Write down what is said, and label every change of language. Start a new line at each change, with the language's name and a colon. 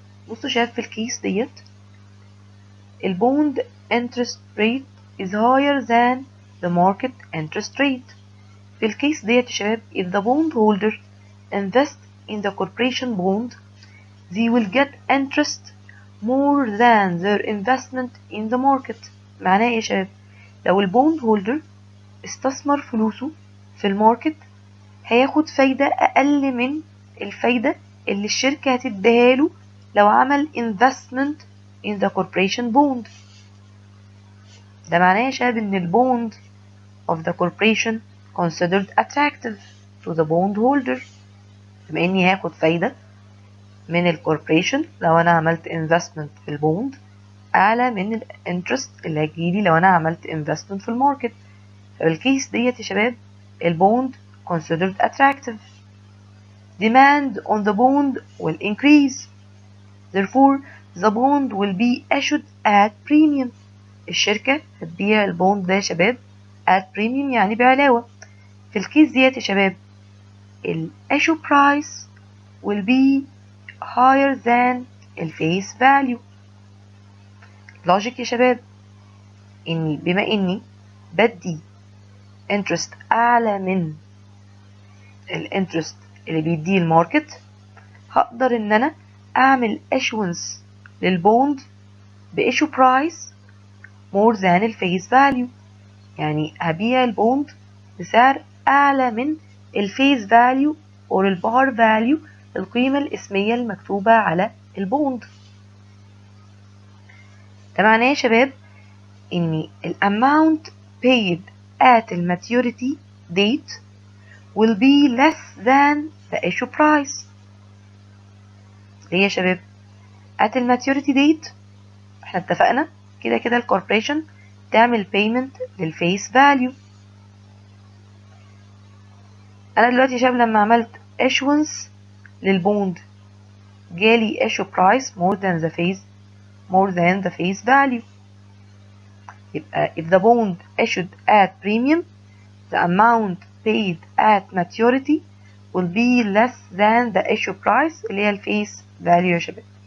Arabic: بصوا شايف في الكيس ديت البوند
English: interest rate is higher than the market interest rate.
Arabic: في الكيس ديت يا شباب
English: if the bond holder invest in the corporation bond, they will get interest more than their investment in the market.
Arabic: معناه ايه يا شباب؟ لو البوند هولدر استثمر فلوسه في الماركت هياخد فايدة أقل من الفايدة اللي الشركة هتديها له لو عمل
English: investment in the corporation bond.
Arabic: ده معناه يا شباب إن البوند
English: of the corporation considered attractive to the bond holder،
Arabic: بما إني هاخد فايدة من الكوربريشن لو أنا عملت investment في البوند أعلى من الانترست اللي هتجيلي لو أنا عملت investment في الماركت. فالكيس ديت يا شباب البوند
English: considered attractive. Demand on the bond will increase. Therefore, the bond will be issued at premium.
Arabic: الشركة هتبيع البوند ده يا شباب
English: at premium
Arabic: يعني بعلاوة. في الكيس ديت يا شباب
English: ال issue price will be higher than ال face value.
Arabic: logic يا شباب إني بما إني بدي interest أعلى من الانترست اللي بيديه الماركت هقدر إن أنا أعمل issuance للبوند بإيشو برايس
English: more than
Arabic: الفيس فاليو، يعني هبيع البوند بسعر أعلى من الفيس فاليو أو البار فاليو، القيمة الاسمية المكتوبة على البوند. ده معناه يا شباب إن
English: ال amount paid at the maturity date will be less than the issue price.
Arabic: ليه يا شباب؟
English: at the maturity date
Arabic: احنا اتفقنا كده كده الكوربريشن تعمل payment للفيس فاليو. انا دلوقتي يا شباب لما عملت issuance للبوند جالي
English: issue price more than the face value. يبقى if the bond issued at premium the amount paid at maturity will be less than the issue price
Arabic: اللي هي الفيس
English: value يا شباب.